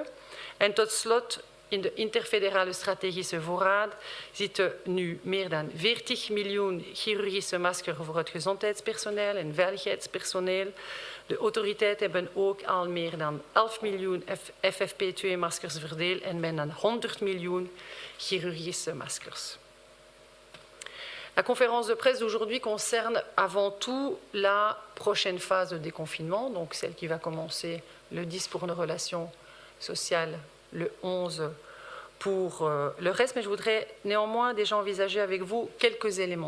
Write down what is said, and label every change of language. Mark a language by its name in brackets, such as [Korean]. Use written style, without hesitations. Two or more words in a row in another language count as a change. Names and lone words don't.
[Dutch] En tot slot, in de interfederale strategische voorraad zitten nu meer dan 40 miljoen chirurgische maskers voor het gezondheidspersoneel en veiligheidspersoneel. De autoriteiten hebben ook al meer dan 11 miljoen FFP2-maskers verdeeld en bijna 100 miljoen chirurgische maskers. [French] La conférence de presse d'aujourd'hui concerne avant tout la prochaine phase de déconfinement, donc celle qui va commencer le 10 pour nos relations sociales, le 11 pour le reste, mais je voudrais néanmoins déjà envisager avec vous quelques éléments.